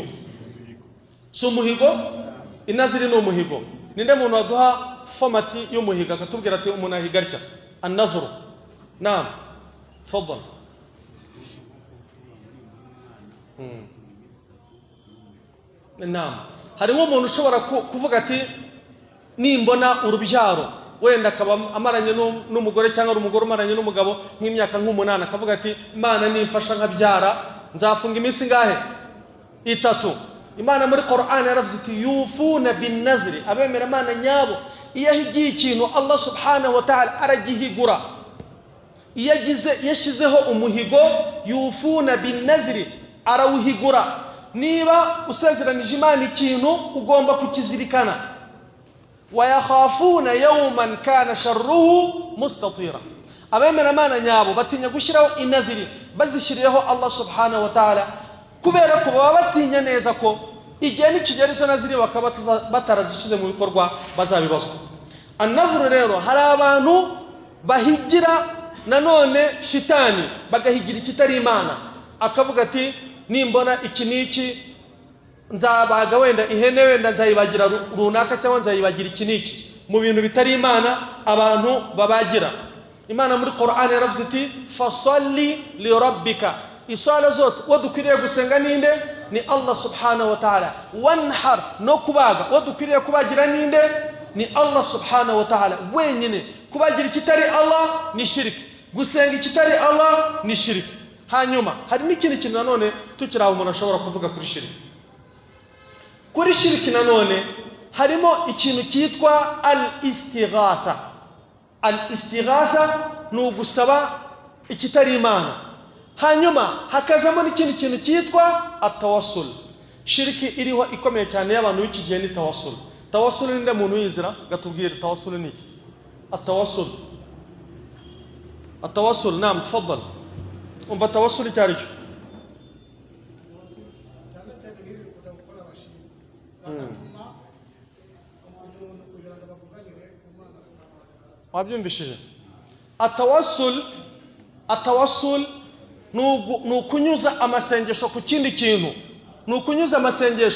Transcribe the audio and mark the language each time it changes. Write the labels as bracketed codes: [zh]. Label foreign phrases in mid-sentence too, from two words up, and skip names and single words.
[rw] So umuhigo, inadhiri ni umuhigo. Ninde muntu waduha formati y'umuhigo akatubwira ati umuntu ahiga atya? [ar] النذر. نعم، تفضل. [rw] Naam, harimo umuntu ushobora kuvuga ati nimbona urubyaro, wenda akaba amaranye n'umugore cyangwa umugore umaranye n'umugabo nk'imyaka nk'umunani, akavuga ati Imana nimfasha nkabyara nzafunga iminsi ngahe? 3. Imana muri Qur'an yaravuze iti [ar] يوفون بالنذر, [rw] abemera Imana nyabo iyo ahigiye ikintu [ar] الله سبحانه وتعالى [rw] aragihigura. Iyo yashyizeho umuhigo, [ar] يوفون بالنذر, [rw] arawuhigura. Niba usezeranije Imana ikintu ugomba kukizirikana. [ar] ويخافون يوما كان شره مستطيرا [rw] abemera Imana nyabo batinya gushiraho inaziri bazishiriyeho [ar] الله سبحانه وتعالى [rw] kubera ko baba batinya neza ko igihe nikigera izo naziri bakaba batarazishize mu bikorwa bazabibazwa. An-nazru rero hari abantu bahigira nanone shitani bagahigira ikitari Imana, akavuga ati nimbona iki niki nzabaga wenda ihene wenda nzayibagira runaka cyangwa nzayibagira iki niki mu bintu bitari Imana abantu babagira. Imana muri Qur'an yaravuze iti [ar] فصل لربك, [rw] isala zose wadukwiriye gusenga ninde? [ar] Ni الله سبحانه وتعالى. [rw] Wanhar, no kubaga wadukwiriye kubagira ninde? [ar] Ni الله سبحانه وتعالى wenyine. [rw] Kubagira ikitari Allah ni shiriki, gusenga ikitari Allah ni shiriki. Hanyuma hari n'ikindi kintu nanone tukiraho umuntu ashobora kuvuga kuri shiriki. Kuri shiriki nanone harimo ikintu cyitwa al-istighatha. Al-istighatha ni ugusaba ikitari Imana. Hanyuma hakazamo n'ikindi kintu cyitwa at-tawassul. Shiriki iriho ikomeye cyane y'abantu b'iki gihe ni tawassul. Tawassul ni nde muntu yizira gatubwire tawassul ni iki? At-tawassul. [ar] التوسل نعم تفضل. [rw] Umva tawassul cyari cyo. Wabyumvishije? Atawassul nukunyuza amasengesho ku kindi kintu, nukunyuza amasengesho.